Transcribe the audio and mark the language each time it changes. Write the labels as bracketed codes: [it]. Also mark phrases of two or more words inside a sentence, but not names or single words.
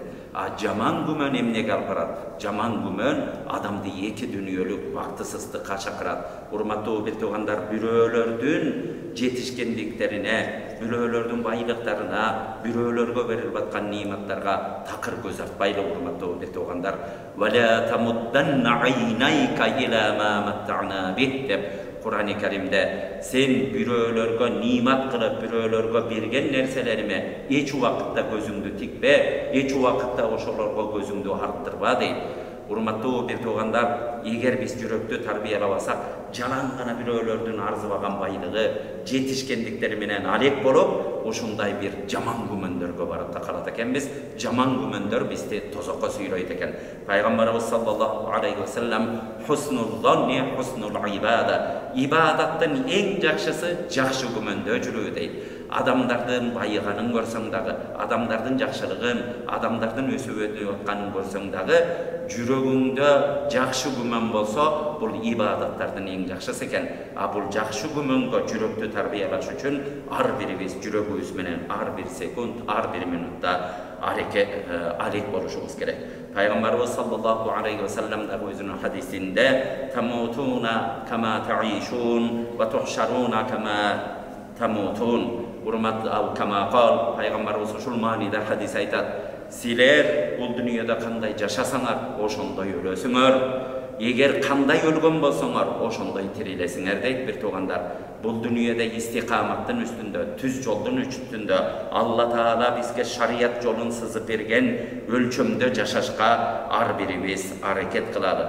[ky] Жаман күмөн эмнеге алып барат? Жаман күмөн адамды эки дүнүйөлүк бактысыздыкка чакырат. Урматтуу бир туугандар, бирөөлөрдүн жетишкендиктерине, бирөөлөрдүн байлыктарына, бирөөлөргө берилип аткан ниматтарга такыр көз артпайлы. Урматтуу бир туугандар, [ar] ولا تمدن عينيك إلى ما متعنا به [ky] деп Кур'ан-ы Каримде сен бирөөлөргө нимат кылып, бирөөлөргө берген нерселериме эч убакытта көзүңдү тикпе, эч убакытта ошолорго көзүңдү арттырба дейт. Урматтуу бир туугандар, эгер биз жүрөктү тарбиялабасак, жалаң гана бирөөлөрдүн арзыбаган байлыгы, жетишкендиктери менен алек болуп, ушундай бир жаман күмөндөргө барып такалат экенбиз. Жаман күмөндөр бизди тозокко сүйрөйт экен. [ar] Пайгамбарыбыз صلى الله عليه وسلم حسن الظن حسن العبادة. [ky] Ибадаттын эң жакшысы жакшы күмөндө жүрүү дейт. Адамдардын байыганын көрсөң дагы, адамдардын жакшылыгын, адамдардын өсүп атканын көрсөң дагы, жүрөгүңдө жакшы күмөн болсо, бул ибадаттардын эң жакшысы экен. Бул жакшы күмөнгө жүрөктү тарбиялаш үчүн ар бирибиз жүрөгүбүз менен ар бир секунд, ар бир минутта алек болушубуз керек. [ar] Пайгамбарыбыз صلى الله عليه وسلم [ky] да өзүнүн хадисинде [ar] تموتون كما تعيشون وتحشرون كما تموتون. كما قال, [ky] пайгамбарыбыз ушул мааниде хадис айтат: силер бул дүйнөдө кандай жашасаңар, ошондой өлөсүңөр. Эгер кандай өлгөн болсоңор, ошондой тирилесиңер дейт. Бир туугандар, бул дүйнөдө истикаматтын үстүндө, түз жолдун үстүндө Алла Таала бизге шарият жолун сызып берген өлчөмдө жашашка ар бирибиз аракет кылалы.